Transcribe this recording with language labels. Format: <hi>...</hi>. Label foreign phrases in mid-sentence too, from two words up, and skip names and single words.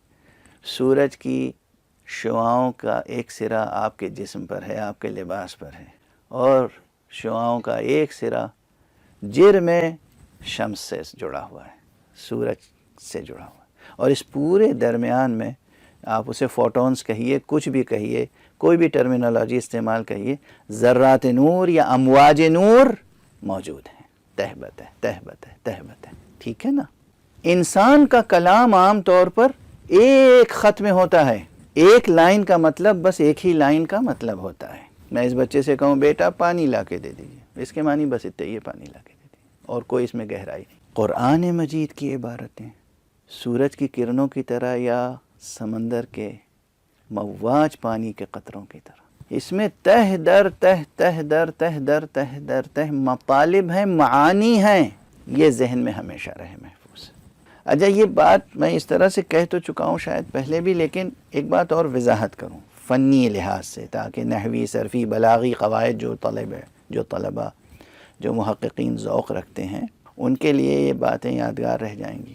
<ur>سورج کی شعاؤں کا ایک سرا آپ کے جسم پر ہے، آپ کے لباس پر ہے، اور شعاؤں کا ایک سرا جرم شمس سے جڑا ہوا ہے، سورج سے جڑا ہوا ہے. اور اس پورے درمیان میں آپ اسے فوٹونز کہیے، کچھ بھی کہیے، کوئی بھی ٹرمینالوجی استعمال کہیے، ذرات نور یا امواج نور موجود ہیں. تہ بتہ تہ بتہ تہ بتہ، ٹھیک ہے نا. انسان کا کلام عام طور پر ایک خط میں ہوتا ہے. ایک لائن کا مطلب بس ایک ہی لائن کا مطلب ہوتا ہے. میں اس بچے سے کہوں بیٹا پانی لا کے دے دیجیے، اس کے معنی بس اتنے یہ پانی لا کے دے دیجیے، اور کوئی اس میں گہرائی نہیں. قرآن مجید کی عبارتیں سورج کی کرنوں کی طرح یا سمندر کے مواج پانی کے قطروں کی طرح، اس میں تہ در تہ تہ در تہ در تہ در تہ مطالب ہیں، معانی ہیں. یہ ذہن میں ہمیشہ رہے محفوظ. اچھا یہ بات میں اس طرح سے کہہ تو چکا ہوں شاید پہلے بھی، لیکن ایک بات اور وضاحت کروں فنی لحاظ سے، تاکہ نحوی، صرفی، بلاغی قواعد جو طلبہ جو محققین ذوق رکھتے ہیں ان کے لیے یہ باتیں یادگار رہ جائیں گی.</ur>